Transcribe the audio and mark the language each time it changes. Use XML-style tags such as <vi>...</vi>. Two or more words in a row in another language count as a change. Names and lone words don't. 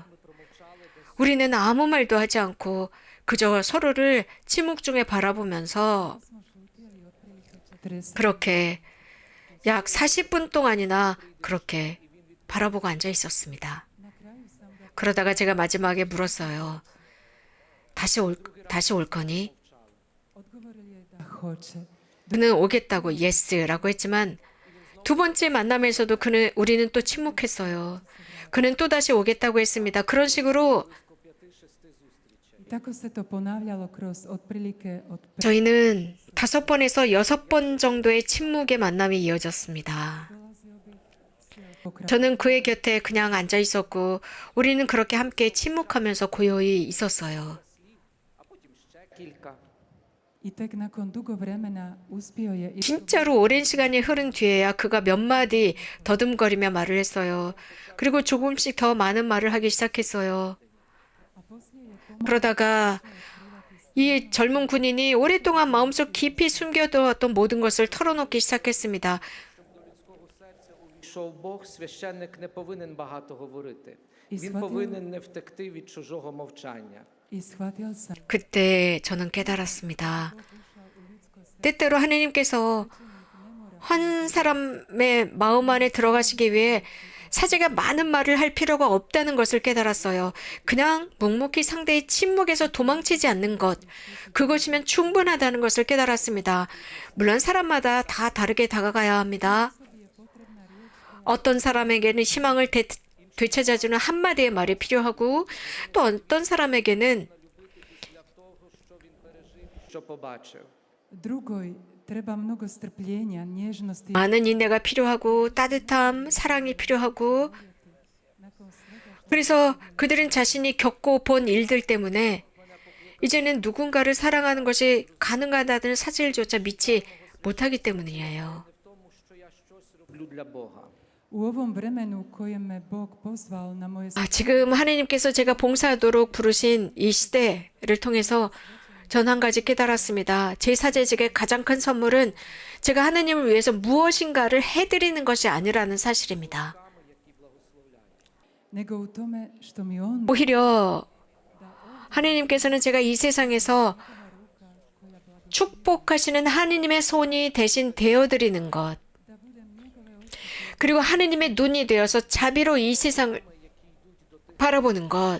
<ko>우리는 아무 말도 하지 않고 그저 서로를 침묵 중에 바라보면서 그렇게 약 40분 동안이나 그렇게 바라보고 앉아 있었습니다. 그러다가 제가 마지막에 물었어요. 다시 올 거니?</ko> <hr>odgovorili je da hoće.</hr> <ko>그는 오겠다고 예스라고 했지만 두 번째 만남에서도 우리는 또 침묵했어요. 그는 또 다시 오겠다고 했습니다. 그런 식으로</ko> <hr>I tako se to ponavljalo kroz otprilike od</hr> <ko>저희는 5번에서 6번 정도의 침묵의 만남이 이어졌습니다. 저는 그의 곁에 그냥 앉아 있었고 우리는 그렇게 함께 침묵하면서 고요히 있었어요.</ko> <uk>А потім ще кілька.</uk> <hr>I tek nakon dugo vremena uspio je i</hr> <ko>진짜로 오랜 시간이 흐른 뒤에야 그가 몇 마디 더듬거리며 말을 했어요. 그리고 조금씩 더 많은 말을 하기 시작했어요. 그러다가 이 젊은 군인이 오랫동안 마음속 깊이 숨겨두었던 모든 것을 털어놓기 시작했습니다.</ko> <uk>Увійшов Бог, священник не повинен багато говорити. І Він схватив- повинен не втекти від чужого мовчання.</uk> <hr>i shvatio sam</hr> <ko>그때 저는 깨달았습니다. 때때로 하느님께서 한 사람의 마음 안에 들어가시기 위해 사제가 많은 말을 할 필요가 없다는 것을 깨달았어요. 그냥 묵묵히 상대의 침묵에서 도망치지 않는 것, 그것이면 충분하다는 것을 깨달았습니다. 물론 사람마다 다 다르게 다가가야 합니다. 어떤 사람에게는 희망을 되찾아주는 한마디의 말이 필요하고 또 어떤 사람에게는</ko> <uk>Що побачив.</uk> <hr>drugoj treba mnogo strpljenja, nježnosti.</hr> <ko>많은 인내가 필요하고 따뜻함, 사랑이 필요하고 그래서 그들은 자신이 겪고 본 일들 때문에 이제는 누군가를 사랑하는 것이 가능하다는 사실조차 믿지 못하기 때문이에요.</ko> <uk>в тому, що я щось роблю для Бога.</uk> <hr>U ovom vremenu u kojem me Bog pozval na moje</hr> <ko>지금 하나님께서 제가 봉사하도록 부르신 이 시대를 통해서 전 한 가지 깨달았습니다. 제사제직의 가장 큰 선물은 제가 하나님을 위해서 무엇인가를 해드리는 것이 아니라는 사실입니다.</ko> <hr>nego u tome što mi on</hr> <ko>오히려 하나님께서는 제가 이 세상에서 축복하시는 하나님의 손이 대신 되어드리는 것, 그리고 하나님의 눈이 되어서 자비로 이 세상을 바라보는 것,</ko>